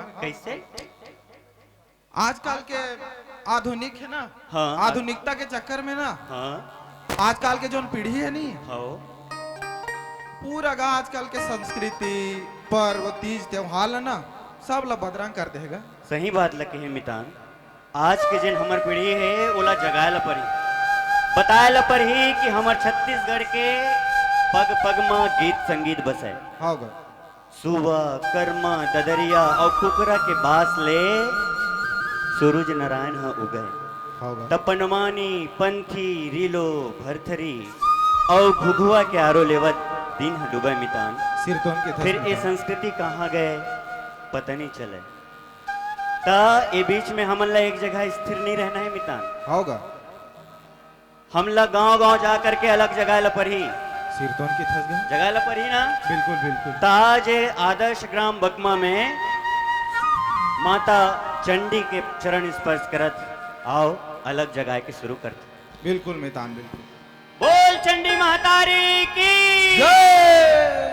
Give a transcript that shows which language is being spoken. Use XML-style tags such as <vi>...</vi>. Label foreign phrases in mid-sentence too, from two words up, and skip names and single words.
<hne>कैसे? आजकल के आधुनिक है ना। हाँ, आधुनिकता के चक्कर में ना हाँ, आजकल के जो पीढ़ी है नहीं, हाँ, पूरा गा आजकल के संस्कृति पर्व तीज त्योहार है ना, सब ला बदरंग कर देगा। सही बात लगे है मितान। आज के जिन हमार पीढ़ी है ओला जगाए ला परी, बताए ला परी कि हमार छत्तीसगढ़ के पग पग में गीत संगीत बसे। हाँ गा, सुबह कर्मा ददरिया और कुकरा के बास ले सूरज नारायण हा उगए। हाँ गा, तपनमानी पंथी रीलो भरथरी और घुघुआ के आरो लेवत दिन हा डूबे मितान। सिरतोन के फिर ये संस्कृति कहाँ गए पता नहीं चले। ता ये बीच में हमन ला एक जगह स्थिर नहीं रहना है मितान। होगा, हम ला गांव गांव जा करके अलग जगह ला पढ़ी, सिरतोन की थस गए। जगह ला पढ़ी ना। बिल्कुल बिल्कुल। ताज आदर्श ग्राम बकमा में माता चंडी के चरण स्पर्श करत आओ अलग जगह के शुरू करते। बिल्कुल मितान, बिल्कुल। बोल चंडी महतारी की जय,</hne>